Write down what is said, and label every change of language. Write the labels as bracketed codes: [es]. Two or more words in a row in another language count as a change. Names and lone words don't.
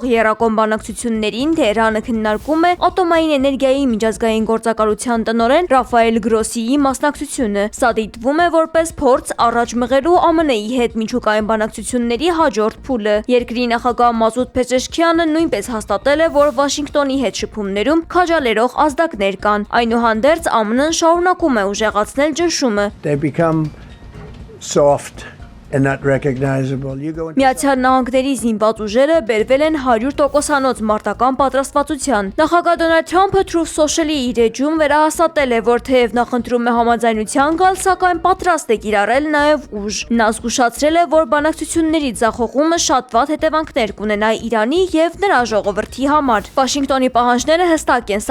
[hy] եռակողմ բանակցություններին Թեհրանը քննարկում է ատոմային էներգիայի միջազգային գործակալության տնօրեն Ռաֆայել Գրոսիի մասնակցությունը։ Սա դիտվում է որպես փորձ առաջ մղելու ԱՄՆ-ի հետ միջուկային բանակցությունների հաջորդ փուլը։ Երկրի նախագահ Մազուդ Փեզեշքյանը նույնպես հաստատել է, որ Վաշինգտոնի հետ շփումներում քաջալերող ազդակներ կան։ Այնուհանդերձ ԱՄՆ-ն շարունակում է ուժեղացնել ճնշումը։ Soft and not recognizable. Միացյալ Նահանգների զինված ուժերը բերվել են 100%-անոց մարտական պատրաստվածության։ Նախագահ Դոնալդ Թրամփը Truth Social-ի իր էջում վերահաստատել է, որ թեև նախընտրում է համաձայնության գալ, սակայն պատրաստ է կիրառել նաև ուժ։ Նա զգուշացրել է, որ բանակցությունների ձախողումը շատ վատ հետևանքներ կունենա Իրանի եւ նրա ժողովրդի համար։ Վաշինգտոնի պահանջները հստակ են՝